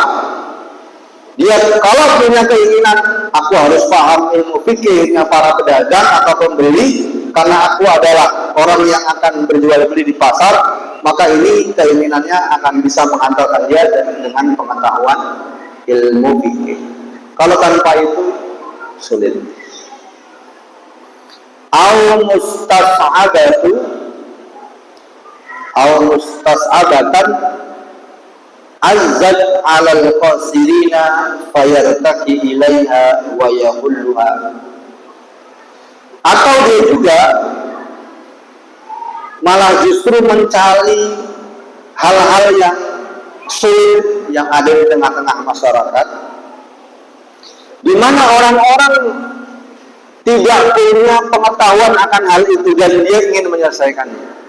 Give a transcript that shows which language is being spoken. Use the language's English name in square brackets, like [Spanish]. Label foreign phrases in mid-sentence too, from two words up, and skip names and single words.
[Indonesian] Dia kalau punya keinginan, aku harus paham ilmu fikihnya para pedagang atau pembeli, karena aku adalah orang yang akan berjual beli di pasar, maka ini keinginannya akan bisa mengantarkan dia dengan pengetahuan ilmu fikih. Kalau tanpa itu sulit. [Arabic] أو مستصعبة عزت على القاصرين فيرتقي إليها ويحلها. [Indonesian] Atau dia juga malah justru mencari hal-hal yang sulit yang ada di tengah-tengah masyarakat, di mana orang-orang tidak punya pengetahuan akan hal itu dan dia ingin menyelesaikannya.